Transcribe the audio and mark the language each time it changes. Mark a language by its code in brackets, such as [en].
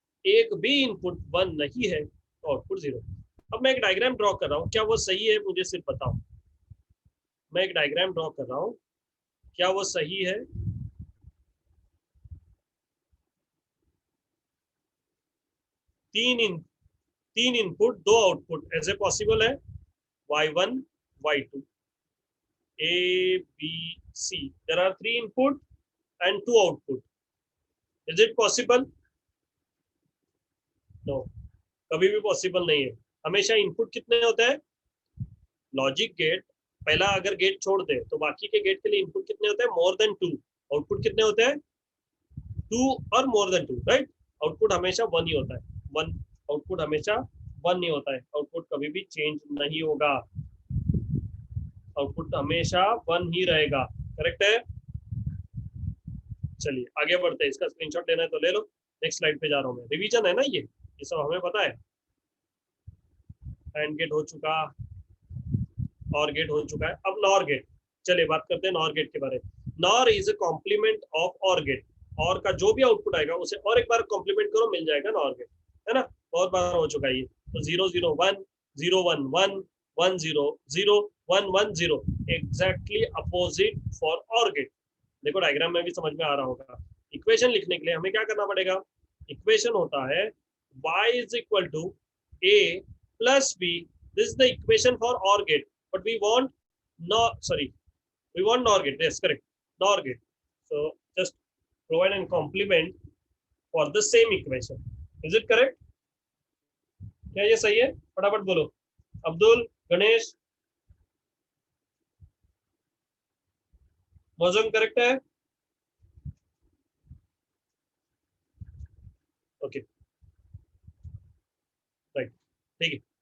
[hi] एक भी input one नहीं है तो आउटपुट जीरो। अब मैं एक डायग्राम ड्रॉ कर रहा हूँ, क्या वो सही है मुझे सिर्फ बताओ। मैं एक डायग्राम ड्रॉ कर रहा हूँ, क्या वो सही है? तीन इन तीन इनपुट दो आउटपुट ऐसे पॉसिबल है? [en] y1 y2 a b c, there are three input and two output, is it possible? No, [hi] कभी भी पॉसिबल नहीं है। हमेशा इनपुट कितने होते हैं? लॉजिक गेट पहला अगर गेट छोड़ दे तो बाकी के गेट के लिए इनपुट कितने होते हैं? [en] More than two. [hi] आउटपुट कितने होते हैं? टू और more than to, right. Output हमेशा वन ही होता है, वन। आउटपुट हमेशा वन ही होता है, आउटपुट कभी भी चेंज नहीं होगा। आउटपुट हमेशा वन ही रहेगा, करेक्ट है। चलिए आगे बढ़ते हैं, इसका स्क्रीनशॉट लेना है तो ले लो। नेक्स्ट स्लाइड पे जा रहा हूँ मैं। रिवीजन है ना ये सब हमें पता है। एंड गेट हो चुका, और गेट हो चुका है। अब नॉर गेट, चलिए बात करते हैं नॉर गेट के बारे में। [en] NOR is a complement of OR gate. [hi] और का जो भी आउटपुट आएगा उसे और एक बार कॉम्प्लीमेंट करो, मिल जाएगा नॉर गेट, है ना। बहुत बार हो चुका है ये। तो 0 0 1 0 1 1 1 0 0 1 1 0, [en] Exactly opposite for OR gate. [hi] देखो डायग्राम में भी समझ में आ रहा होगा। इक्वेशन लिखने के लिए हमें क्या करना पड़ेगा? इक्वेशन होता है [en] y is equal to a plus b. This is the equation for OR gate, but we want not, sorry, we want NOR gate. Yes, correct, NOR gate. So just provide and complement for the same equation. Is it correct? [hi] क्या ये सही है? फटाफट बोलो। Abdul, Ganesh, Maujam correct है? Okay, right, ठीक है।